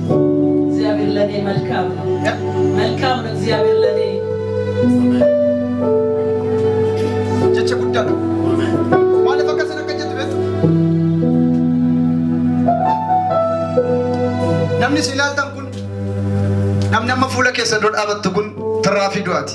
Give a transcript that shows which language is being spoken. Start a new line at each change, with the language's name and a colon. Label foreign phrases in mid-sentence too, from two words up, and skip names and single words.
Amharic: እግዚአብሔር ለኔ መልካም ነው። መልካም ነው እግዚአብሔር ለኔ።
Oromo: Jecha guddaadha. Maaliif akkasina akka jettu beektu? Namni si ilaaltan kun, namni amma fuula keessa dura dhaabattu kun tirraafii du'aati.